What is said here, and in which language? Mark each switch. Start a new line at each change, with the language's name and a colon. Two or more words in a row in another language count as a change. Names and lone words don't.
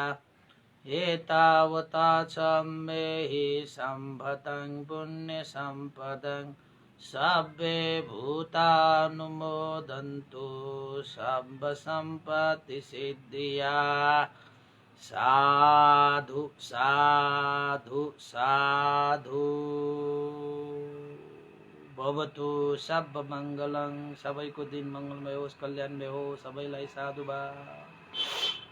Pali: एतावता च मे सम्भतं पुण्यसम्पदं सर्वे भूतानुमोदन्तु सर्व सम्पत्तिसिद्धिया। साधु साधु साधु। भवतु सब मङ्गलं।
Nepali: सबैको दिन मङ्गलमय होस्, कल्याणमय होस्। सबैलाई साधुवाद।